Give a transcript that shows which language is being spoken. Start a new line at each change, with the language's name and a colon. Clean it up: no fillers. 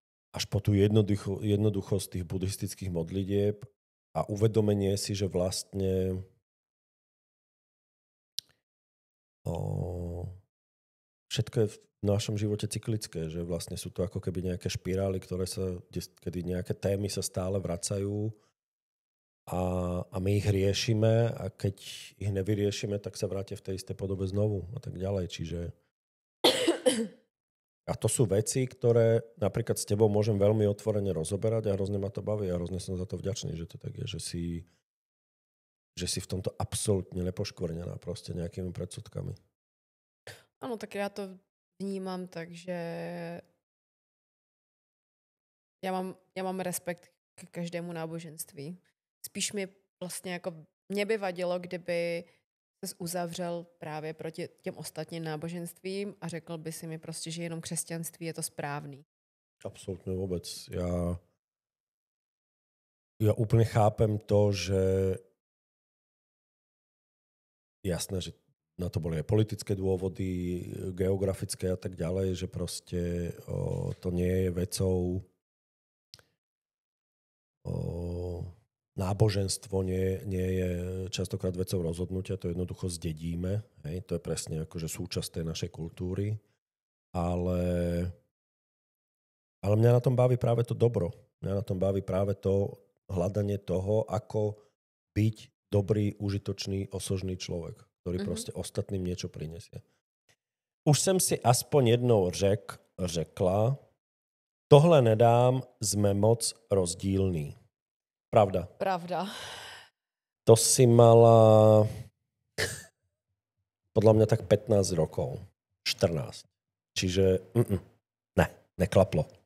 Slovak: Až po tú jednoduchosť tých buddhistických modlitieb a uvedomenie si, že vlastne všetko je v našom živote cyklické, že vlastne sú to ako keby nejaké špirály, kedy nejaké témy sa stále vracajú a my ich riešime a keď ich nevyriešime, tak sa vrátia v tej istej podobe znovu a tak ďalej. Čiže a to sú veci, ktoré napríklad s tebou môžem veľmi otvorene rozoberať a hrozne ma to baví a hrozne som za to vďačný, že to tak je, že si v tomto absolútne nepoškvrnená proste nejakými predsudkami. Áno, tak ja to vnímam tak, že ja mám respekt k každému náboženství.
Czech: Spíš mi vlastně jako mě by vadilo, kdyby ses uzavřel právě proti těm ostatním náboženstvím a řekl by si mi prostě, že jenom křesťanství je to správný. Absolutně vůbec.
Slovak: Ja úplne chápem to, že jasné, že na to boli aj politické dôvody, geografické a tak ďalej, že proste to nie je vecou náboženstvo nie je častokrát vecou rozhodnutia, to jednoducho zdedíme. Hej? To je presne akože súčasť tej našej kultúry. Ale mňa na tom baví práve to dobro. Mňa na tom baví práve to hľadanie toho, ako byť dobrý, užitočný, osožný človek, ktorý proste ostatným niečo prinesie.
Czech: Už som si aspoň jednou řekla, tohle nedám, sme moc rozdílní.
Slovak: Pravda. Pravda. To si mala podľa mňa tak 15 rokov. 14. Čiže neklaplo.